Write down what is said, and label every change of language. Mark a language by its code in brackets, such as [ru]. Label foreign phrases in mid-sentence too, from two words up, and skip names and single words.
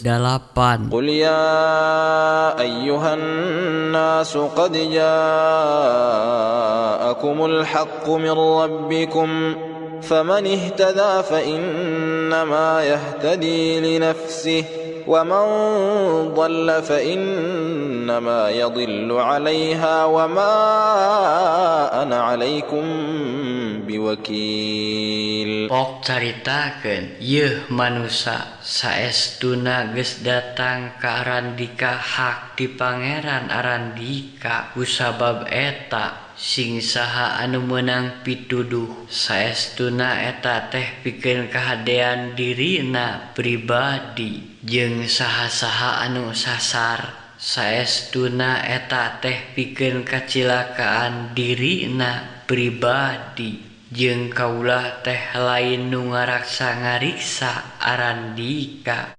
[ar] قل يا أيها الناس قد جاءكم الحق من ربكم فمن اهتدى فإنما يهتدي لنفسه ومن ضل فإنما يضل عليها وما أنا عليكم بوكيل. [su] Pok caritakeun yeuh manusia saestuna geus datang ka Arandika hak ti Pangeran Arandika kusabab eta sing saha anu meunang pituduh saestuna eta teh pikeun kahadean dirina pribadi jeung saha-saha anu sasar saestuna eta teh pikeun kacilakaan dirina pribadi jeung kaulah teh lain nu ngaraksa ngariksa Arandika.